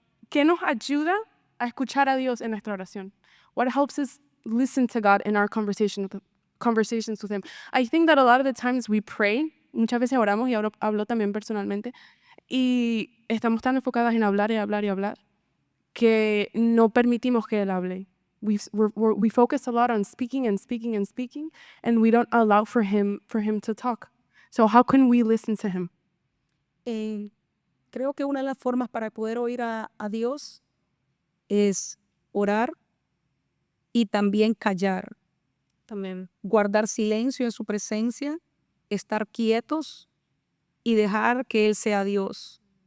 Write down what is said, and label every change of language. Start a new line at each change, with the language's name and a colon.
Spanish: ¿Qué nos ayuda a escuchar a Dios en nuestra oración?
English: What helps us listen to God in our conversations with him? I think that a lot of the times we pray,
Spanish: muchas veces oramos, y hablo también personalmente, y estamos tan enfocadas en hablar y hablar y hablar que no permitimos que Él hable.
English: We focus a lot on speaking and speaking and speaking, and we don't allow for him to talk. So how can we listen to him?
Spanish: Creo que una de las formas para poder oír a Dios es orar y también callar. También. Guardar silencio en su presencia, estar quietos y dejar que Él sea Dios.